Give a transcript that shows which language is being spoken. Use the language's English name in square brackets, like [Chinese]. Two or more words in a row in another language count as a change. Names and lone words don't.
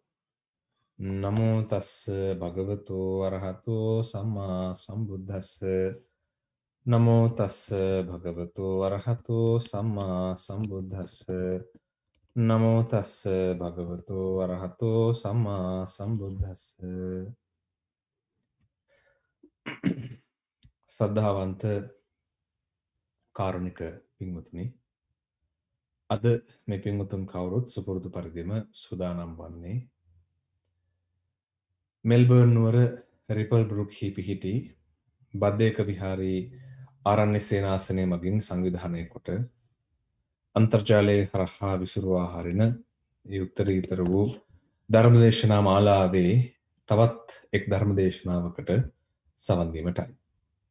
[Pali] නමෝ තස්ස භගවතෝ අරහතෝ සම්මා සම්බුද්දස්ස නමෝ තස්ස භගවතෝ අරහතෝ සම්මා සම්බුද්දස්ස නමෝ තස්ස භගවතෝ අරහතෝ සම්මා සම්බුද්දස්ස [Sinhala] සද්ධාවන්ත කාරුණික පින්වතුනි, අද මේ පින්වතුන් කවුරුත් සුපුරුදු පරිදිම සූදානම් වන්නේ මෙල්බර්න් නුවර රිපල් බ්‍රුක්හි පිහිටි බද්දේක විහාරී ආරණ්‍ය සේනාසනය මගින් සංවිධානය කොට අන්තර්ජාලයේ හරහා විසුරුවා හරින ඒ උත්තරීතර වූ ධර්මදේශනා මාලාවේ තවත් එක් ධර්මදේශනාවකට සවන් දීමටයි.